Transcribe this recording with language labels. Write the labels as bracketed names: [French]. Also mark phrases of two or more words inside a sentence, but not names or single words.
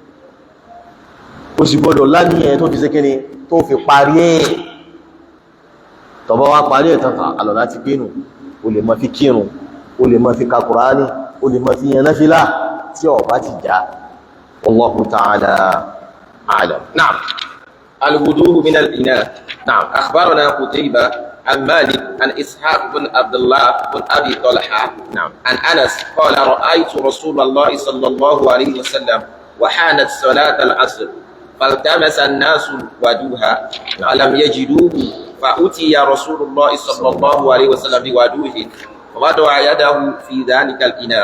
[Yoruba] ó sì gbọ́dọ̀ láníyàn tó fi sí kíni tó fi parí ẹ̀ tọ́bọ́ wá parí ẹ̀ tán àlọ́ láti kírun o lè máa fi kírun o lè máa fi ka Kùránì o lè máa fi yan náfílà tí ó bá ti já [Arabic] والله تعالى أعلم. Na'am. الوضوء من الإناء. نعم. أخبرنا قتيبة عن مالك عن إسحاق بن عبد الله بن أبي طلحة. نعم. عن أنس قال رأيت رسول الله صلى الله عليه وسلم وحانت صلاة العصر فالتمس الناس وجوها فلم يجدوه فأتي رسول الله صلى الله عليه وسلم بوجوه ووضع يده في ذلك الإناء.